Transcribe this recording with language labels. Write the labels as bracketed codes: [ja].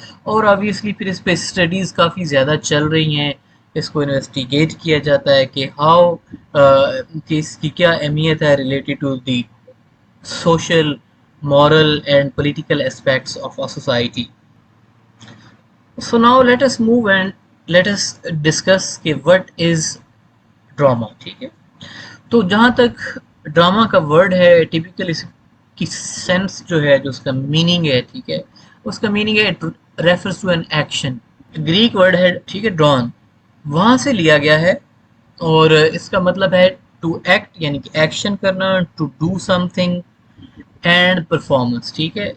[hi] और ऑब्वियसली फिर इस पे स्टडीज़ काफ़ी ज़्यादा चल रही हैं, इसको इन्वेस्टिगेट किया जाता है कि हाउ कि इसकी क्या अहमियत है [en] Related to the social, moral, and political aspects of a society. So now let us move and let us discuss कि what is drama, ठीक है। [hi] तो जहाँ तक ड्रामा का वर्ड है, टिपिकल इसकी सेंस जो है, जो उसका मीनिंग है, ठीक है, उसका मीनिंग है [en] It refers to an action. [hi] Greek word है, ठीक है, ड्रॉन, वहाँ से लिया गया है, और इसका मतलब है टू एक्ट, यानी कि एक्शन करना, [en] to do something, and performance, [hi] ठीक है।